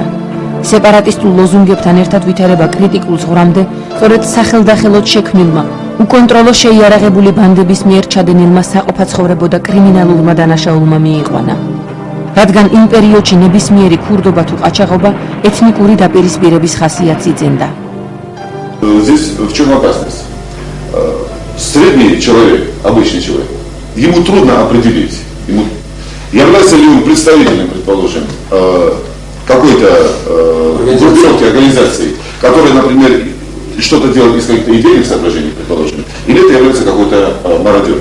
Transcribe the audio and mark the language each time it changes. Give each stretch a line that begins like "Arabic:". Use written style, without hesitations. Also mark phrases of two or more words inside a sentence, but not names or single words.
Georgian: სეპარატისტულ ლოზუნგებთან ერთად ვითარება კრიტიკულ ზღვრამდე სწორედ სახელდახელოდ შექმნილმა უკონტროლო შეიარაღებული ბანდების მიერ ჩადენილმა საყოფაცხოვრებო და კრიმინალურმა დანაშაულმა მიიყვანა. რადგან იმ პერიოდში ნებისმიერი ქურდობა თუ ყაჩაღობა ეთნიკური დაპირისპირების ხასიათს იძენდა.
Russian: Здесь в чем опасность? Средний человек, обычный человек, ему трудно определить, является ли он представителем, предположим, какой-то группировки, организации, которая, например, что-то делает из каких-то идейных соображений, предположим, или это является какой-то мародер.